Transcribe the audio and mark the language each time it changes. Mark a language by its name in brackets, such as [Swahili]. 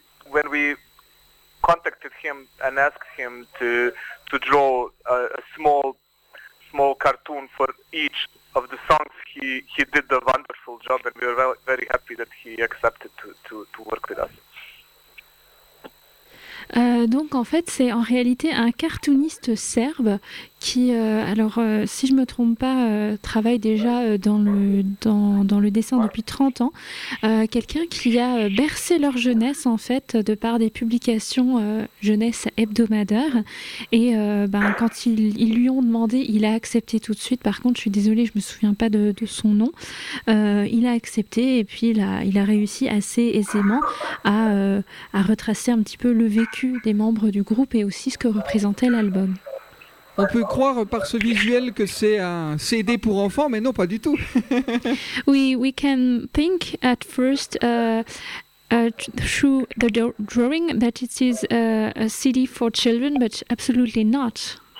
[English] when we contacted him and asked him to draw a small cartoon for each of the songs, he did a wonderful job, and we are very happy that he accepted to work with us. [French] Donc en fait, c'est en réalité un cartooniste serbe qui, si je me trompe pas, travaille déjà dans le dessin depuis 30 ans. Quelqu'un qui a bercé leur jeunesse en fait de par des publications jeunesse hebdomadaires. Et quand ils lui ont demandé, il a accepté tout de suite. Par contre, je suis désolée, je me souviens pas de son nom. Il a accepté et puis il a réussi assez aisément à retracer un petit peu le vécu des membres du groupe et aussi ce que représentait l'album. On peut croire par ce visuel que c'est un CD pour enfants, mais non, pas du tout. [English] we can think at first through the drawing that it is a CD for children, but absolutely not.